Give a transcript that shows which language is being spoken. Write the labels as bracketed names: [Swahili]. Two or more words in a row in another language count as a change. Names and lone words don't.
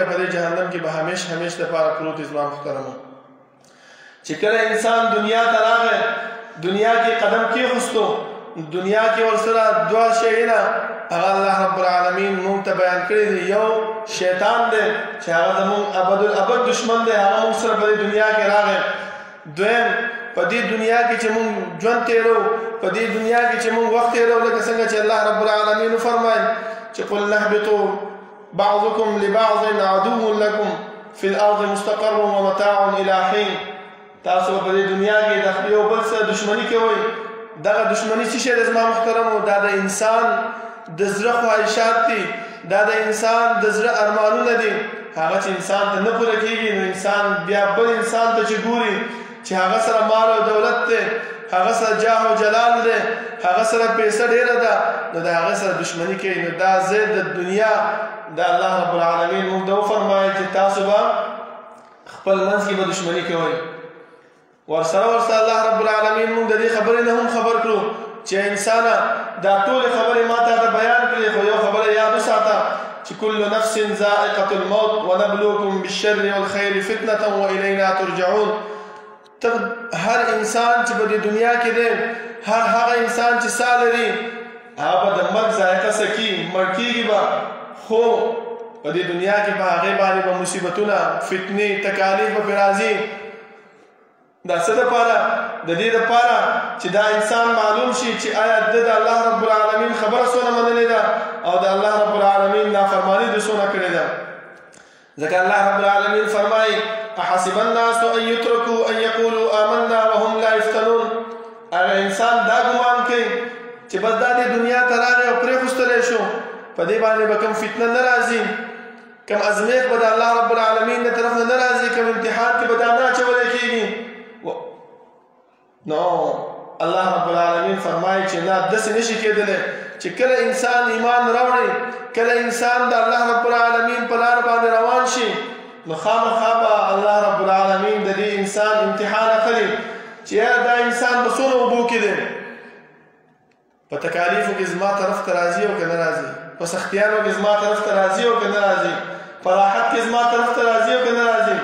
[Pashto] په دې جهنم کې به همیش همیش دپاره پروت دی. زما محترمو، چې کله انسان دنیا ته راغی، دنیا کې قدم کېښوستو، دنیا کې ورسره دوه شیونه هغه الله رب العالمین مونږ ته بیان کړي دي. یو شیطان دی چې هغه زمونږ ابدالابد دشمن دی، هغه مونږ سره په دې دنیا کې راغی. دویم، په دې دنیا کې چې مونږ ژوند تېرو، په دې دنیا کې چې مونږ وخت تېرو، لکه څنګه چې الله رب العالمین وفرمایل چې [Arabic] قل نهبطوا بعضكم لبعض عدو لكم في الارض مستقر ومتاع الى حين. [Pashto] تاسو په دې دنیا کې د یو بل سره دشمني کوئ. دغه دشمني څه شی دی زما محترمو؟ دا د انسان د زړه خواهشات دي، دا د انسان د زړه ارمانونه دي. هغه چې انسان ته نه پوره کېږي، نو انسان بیا بل انسان ته چې ګوري چې هغه سره مال او دولت دی، هغه سره جاه او جلال دی، هغه سره پیسه ډېره ده، نو د هغه سره دشمني کوي. نو دا ضد د دنیا د الله رب العالمین موږ ته وفرمایل چې تاسو به خپل منځ کې به دشمني کوئ. ورسره الله رب العالمین موږ د دې خبرې نه هم خبر کړو چې انسانه دا ټولې خبرې ما ته بیان کړې، خو یو خبره یاد وساته چې [Arabic] کل نفس ذائقة الموت ونبلوکم بالشر والخیر فتنة وإلینا ترجعون. [Pashto] هر انسان چې په دې دنیا کې دی، هر هغه انسان چې ساه لري، هغه به د مرګ ذایقه څکي، مړ کېږي به، خو په دې دنیا کې په هغې باندې به مصیبتونه، فتنې، تکالیف به پرې راځي. دا څه دپاره؟ د دې دپاره چې دا انسان معلوم شي چې آیا د الله رب العالمین خبره څونه منلې ده او د الله رب العالمین نافرماني د څونه کړې ده. ځکه الله رب العالمین فرمایي [Arabic] احسب الناس ان يتركوا ان يقولوا آمنا وهم لا يفتنون. [Pashto] هغه انسان دا ګمان کوي چې بس دا د دنیا ته راغی او پرېښوستلی شو، په دې باندې به کوم فتنه نه راځي، کوم ازمیښت به د الله رب العالمین د طرف نه نه راځي، کوم امتحان کې به دا نه اچولی کېږي. نو الله رب العالمین فرمایي چې نه، داسې نشي کېدلی چې کله انسان ایمان راوړي، کله انسان د الله رب العالمین په لار باندې روان شي، نو خامخا به الله رب العالمین د دې انسان امتحان اخلي چې یاره دا انسان په څونه اوبو کې دی، په تکالیفو کې زما طرف ته راځي او که نه راځي، په سختیانو کې زما طرف ته راځي او که نه راځي، په راحت کې زما طرف ته راځي او که نه راځي.